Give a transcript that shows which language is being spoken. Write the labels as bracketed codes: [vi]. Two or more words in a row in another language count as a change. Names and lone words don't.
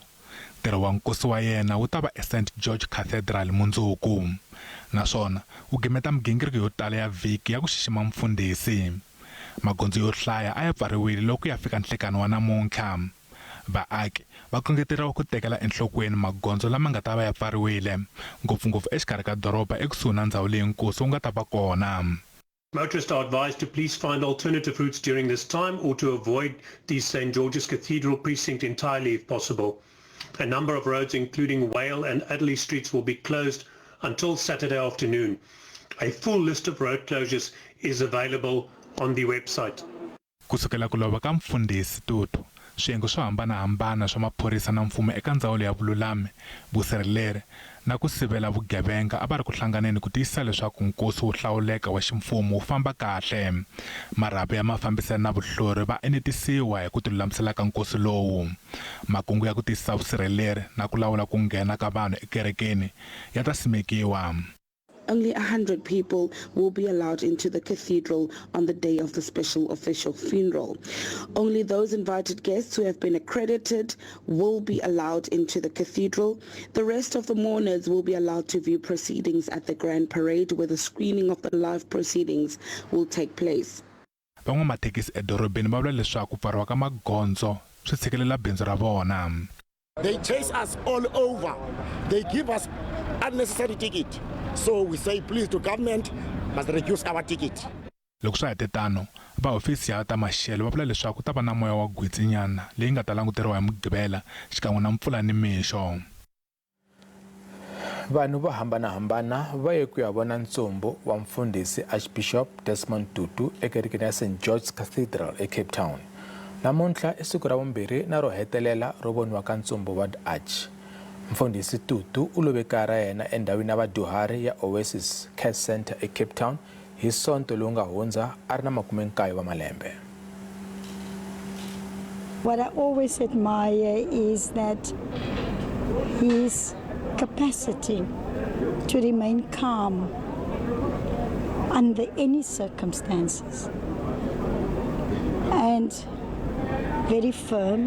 [ts] Ntirho wa nkosi wa yena wu ta va St George Cathedral mundzuku, naswona wu gemeta migingiriko yo tala ya vhiki ya ku xixima mfundhisi. Magondzo yo hlaya a ya pfariwile loko ya fika nhlekani wa namuntlha. Vaaki va kungeteriwa ku tekela enhlokweni magondzo lama nga ta va ya pfariwile ngopfungopfu exikarhi ka doroba ekusuhi na ndhawu leyi nkosi wu nga ta va kona. [en] Motorists are advised to please find alternative routes during this time or to avoid the St. George's Cathedral precinct entirely if possible. A number of roads including Whale and Adderley streets will be closed until Saturday afternoon. A full list of road closures is available on the website. [ts] Kusukela ku lova ka mfundhisi Tutu, swiyenge swo hambanahambana swa maphorisa na mfumo eka ndzawulo ya vululami, vusirheleri na ku sivela vugevenga a va ri ku hlanganeni ku tiyisisa leswaku nkosi wo hlawuleka wa ximfumo wu famba kahle. Marhavi ya mafambiselo na vuhlori va enetisiwa hi ku tilulamisela ka nkosi lowu. Makungu ya ku tiyisisa vusirheleri na ku lawula ku nghena ka vanhu ekerekeni ya ta simekiwa. [en] Only 100 people will be allowed into the cathedral on the day of the special official funeral. Only those invited guests who have been accredited will be allowed into the cathedral. The rest of the mourners will be allowed to view proceedings at the Grand Parade, where the screening of the live proceedings will take place. [ts] Van'wamathekisi edorobeni va vula leswaku pfariwa ka magondzo swi tshikelela bindzu ra vona. [en] They chase us all over. They give us unnecessary ticket. So we say please to government must reduce our ticket. [ts] Loko swa hetetano va hofisi ya ta maxelo va vula leswaku ta va na moya wa gwitshinyana leyi nga ta languteriwa hi mugqivela xikan'we na mpfula ni mixo. Vanhu vo hambanahambana va ye ku ya vona ntsumbu wa mfundhisi Archbishop Desmond Tutu ekerekeni ya St George's Cathedral eCape Town. Namuntlha i siku ra vumbirhi na ro hetelela ro voniwa ka ntsumbu wa Arch. Mfundhisi Tutu u love kaya ra yena endhawini ya vadyuhari ya Oasis Care Center eCape Town hi Sonto lowu nga hundza a ri na 19 wa malembe. [en] What I always admire is that his capacity to remain calm under any circumstances and very firm.